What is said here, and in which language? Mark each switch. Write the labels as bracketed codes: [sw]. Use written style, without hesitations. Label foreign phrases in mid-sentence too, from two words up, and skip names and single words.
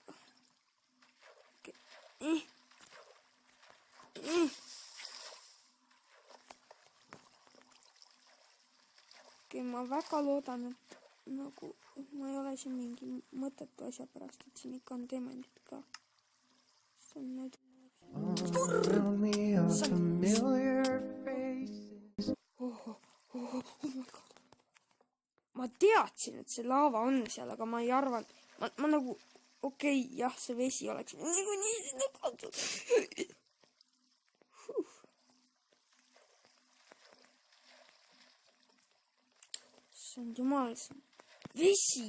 [et] Okei, ma väga loodan, et nagu ma ei ole siin mingi mõttetu asja pärast, et siin ikka on teemandid ka. See on nüüd... [en] Oh my god. [et] Ma teadsin, et see laava on seal, aga ma ei arvanud. Ma nagu... Okei, jah, see vesi oleks nii sinna kaotud. See on jumal, see on vesi.